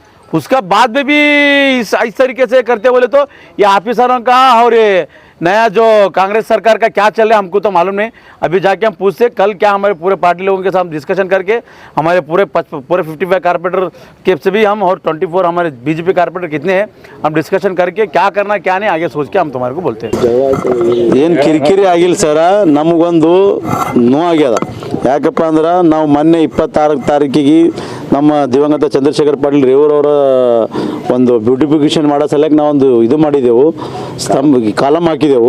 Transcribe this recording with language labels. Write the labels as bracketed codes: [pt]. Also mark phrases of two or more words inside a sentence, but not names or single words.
[hi] उसका बाद में भी इस तरीके से करते बोले तो ये ऑफिसरों का और ये नया जो कांग्रेस सरकार का क्या चल रहा है हमको तो मालूम नहीं। अभी जाके हम पूछते कल क्या हमारे पूरे पार्टी लोगों के साथ डिस्कशन करके हमारे पूरे 55 कारपोरेटर के से भी हम और 24 हमारे बीजेपी कारपोरेटर कितने हैं हम डिस्कशन करके क्या करना क्या नहीं आगे सोच के हम तुम्हारे को बोलते हैं। [kn] ಏನು ಕಿರಿಕಿರಿ ಆಗಿಲ್ಲ ಸರ, ನಮಗೊಂದು ನೋವಾಗ್ಯದ. ಯಾಕಪ್ಪ ಅಂದ್ರೆ ನಾವು ಮೊನ್ನೆ 26 ತಾರೀಕಿಗೆ ನಮ್ಮ ದಿವಂಗತ ಚಂದ್ರಶೇಖರ್ ಪಾಟೀಲ್ ರೇವೂರವರ ಒಂದು ಬ್ಯೂಟಿಫಿಕೇಶನ್ ಮಾಡೋ ಸಲಕ್ಕೆ ನಾವೊಂದು ಇದು ಮಾಡಿದೆವು, ಕಾಲಮ್ ಹಾಕಿದೆವು.